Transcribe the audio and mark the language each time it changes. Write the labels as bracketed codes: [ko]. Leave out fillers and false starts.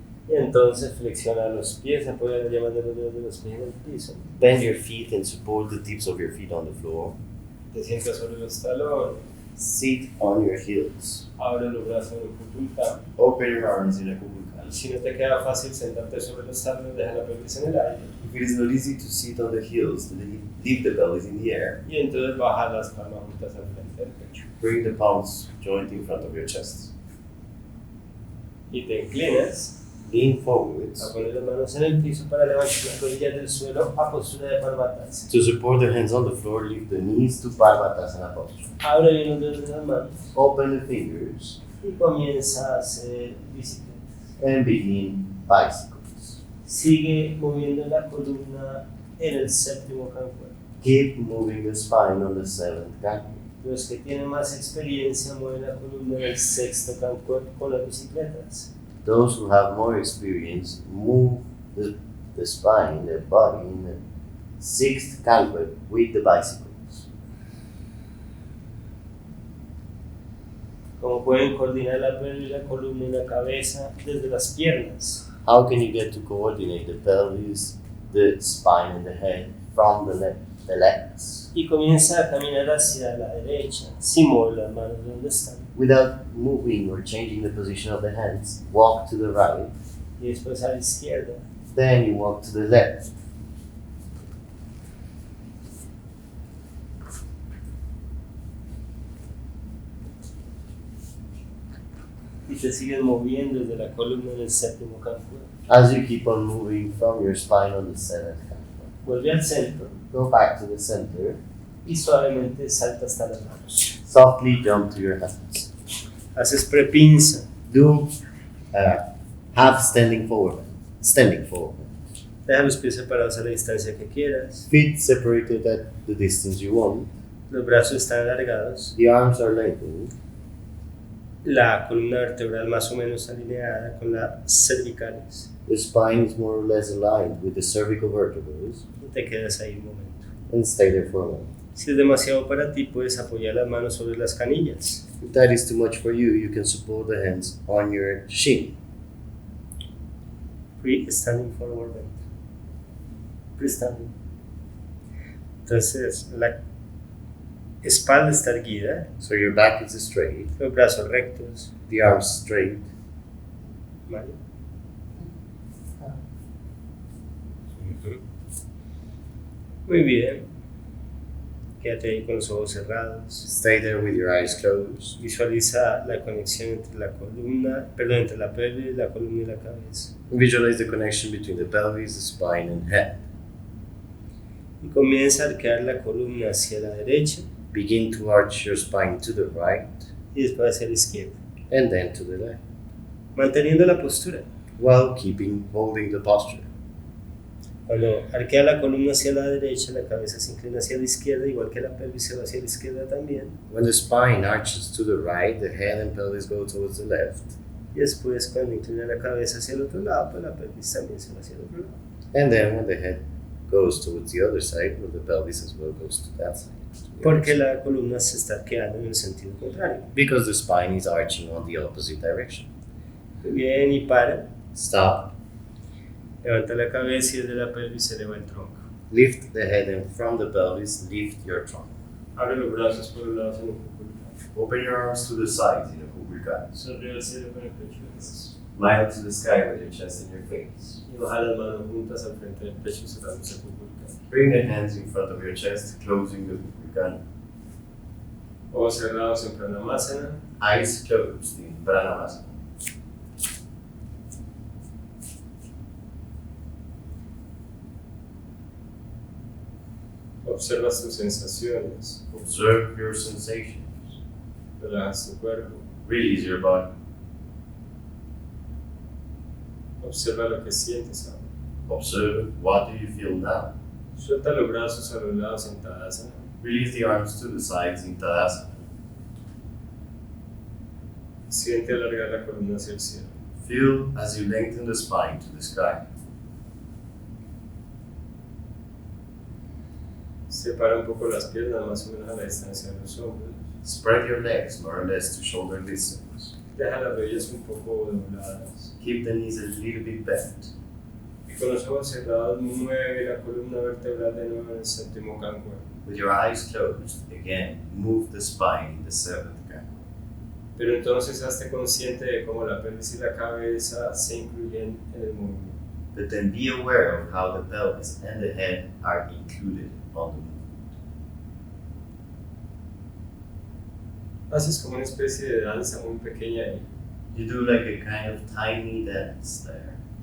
[es] Y entonces flexiona los pies, apoya las yemas de los dedos de los pies en el piso. [en] Bend your feet and support the tips of your feet on the floor. [es] Te sientas sobre los talones. [en] Sit on your heels. [es] Abre los brazos en utthita. [en] Open your arms in a kukulkan. [es] Si no te queda fácil sentarte sobre los talones, deja la pelvis en el aire. [en] If it is not easy to sit on the heels, leave the pelvis in the air. [es] Y entonces baja las palmas juntas al frente del pecho. [en] Bring the palms joint in front of your chest. [es] Y te inclinas [en] Lean forwards. [es] a poner las manos en el piso para levantar las rodillas del suelo a postura de parvatasana. [en] To support the hands on the floor, lift the knees to parvatasana posture. [es] Abre bien los dedos de las manos [en] Open the fingers [es] y comienza a hacer bicicletas. [en] and begin bicycles. [es] Sigue moviendo la columna en el séptimo Kankuebs. [en] Keep moving the spine on the seventh Kankuebs. [es] Los que tienen más experiencia mueven la columna en el sexto Kankuebs con las bicicletas. [en] Those who have more experience move the spine, the body in the sixth Kankuebs with the bicycles. [es] Como pueden coordinar la pelvis, la columna y la cabeza desde las piernas. [en] How can you get to coordinate the pelvis, the spine, and the head from the legs [es] Y comienza a caminar hacia la derecha, sin mover las manos de donde están. [en] without moving or changing the position of the hands? Walk to the right, [es] Y después a la izquierda. [en] then you walk to the left. [es] Y te sigues moviendo desde la columna en el séptimo Kankuebs. [en] As you keep on moving from your spine on the seventh Kankuebs, [es] Vuelve al centro [en] go back to the center. [es] y suavemente salta hasta las manos. [en] Softly jump to your hands. [es] Haces prepinza. [en] Do half standing forward. Standing forward. [es] Deja los pies separados a la distancia que quieras. [en] Feet separated at the distance you want. [es] Los brazos están alargados. [en] The arms are lengthened. [es] La columna vertebral más o menos alineada con las cervicales. [en] The spine is more or less aligned with the cervical vertebrae. [es] Y te quedas ahí un momento. [en] And stay there for a moment. [es] Si es demasiado para ti, puedes apoyar las manos sobre las canillas. [en] If that is too much for you, you can support the hands on your shin. Pre-standing forward bend. Pre-standing. [es] Entonces, la espalda está erguida, [en] So your back is straight, [es] los brazos rectos. [en] the arms straight. [es] ¿Vale? Muy bien. Quédate ahí con los ojos cerrados. [en] Stay there with your eyes closed. [es] Visualiza la conexión entre la columna, perdón, entre la pelvis, la columna y la cabeza. [en] Visualize the connection between the pelvis, the spine, and head. [es] Y comienza a arquear la columna hacia la derecha [en] Begin to arch your spine to the right [es] y después hacia la izquierda, [en] and then to the left, [es] manteniendo la postura. [en] while holding the posture. [es] Cuando arquea la columna hacia la derecha, la cabeza se inclina hacia la izquierda, igual que la pelvis se va hacia la izquierda también. [en] When the spine arches to the right, the head and pelvis go towards the left. [es] Y después, cuando inclina la cabeza hacia el otro lado, pues la pelvis también se va hacia el otro lado. [en] And then when the head goes towards the other side, well, the pelvis as well goes to that side. [es] Porque la columna se está arqueando en el sentido contrario. [en] Because the spine is arching on the opposite direction. [es] Muy bien, y para. [en] Stop. [es] Levanta la cabeza y desde la pelvis se eleva el tronco. [en] Lift the head, and from the pelvis, lift your trunk. [es] Abre los brazos por los lados en el culo. [en] Open your arms to the sides in a kukulkan. [es] Sonríe al cielo con el pecho. [en] Smile to the sky with your chest and your face. [es] Y baja las manos juntas al frente del pecho cerrando ese kukulkan. [en] Bring the hands in front of your chest, closing the kukulkan. [es] Ojos cerrados en pranamasana. [en] Eyes closed in pranamasana. [es] Observa tus sensaciones. [en] Observe your sensations. [es] Relajas tu cuerpo. [en] Release your body. [es] Observa lo que sientes ahora. [en] Observe what do you feel now. [es] Suelta los brazos a los lados en padahastasana. [en] Release the arms to the sides in padahastasana. [es] Siente alargar la columna hacia el cielo. [en] Feel as you lengthen the spine to the sky. [es] Separa un poco las piernas más o menos a la distancia de los hombros. [en] Spread your legs more or less to shoulder distance. [es] Deja las rodillas un poco dobladas. [en] Keep the knees a little bit bent. [es] Y con los ojos cerrados mueve la columna vertebral de nuevo en el séptimo Kankuebs. [en] With your eyes closed, again, move the spine in the seventh Kankuebs. [es] Pero entonces hazte consciente de cómo la pelvis y la cabeza se incluyen en el movimiento. [en] But then be aware of how the pelvis and the head are included on the movement. [es] Haces como una especie de danza muy pequeña ahí, [en] You do like a kind of tiny dance there,